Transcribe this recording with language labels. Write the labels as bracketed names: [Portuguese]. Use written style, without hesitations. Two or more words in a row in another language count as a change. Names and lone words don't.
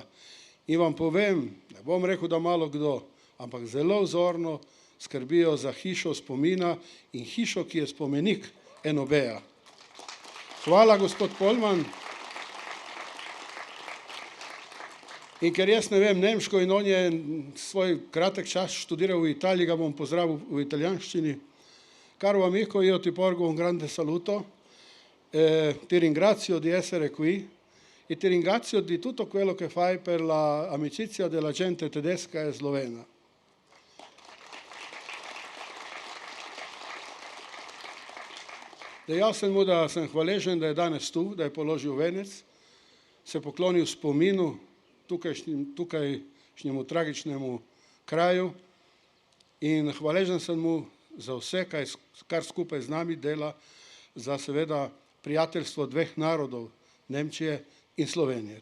[Slovenian] In vam povem, ne bom rekel, da malo kdo, ampak zelo vzorno skrbijo za hišo spomina in hišo, ki je spomenik NOB-ja. Hvala, gospod Polman. In ker jaz ne vem nemško in on je svoj kratek čas študiral v Italiji, ga bom pozdravil v italijanščini. [Italian] Caro amico, io ti porgo un grande saluto, ti ringrazio di essere qui e ti ringrazio di tutto quello che fai per l'amicizia della gente tedesca e slovena. [Slovenian] Dejal sem mu, da sem hvaležen, da je danes tu, da je položil venec, se poklonil spominu tukajšnjemu tragičnemu kraju in hvaležen sem mu za vse, kar skupaj z nami dela, za seveda prijateljstvo dveh narodov, Nemčije in Slovenije.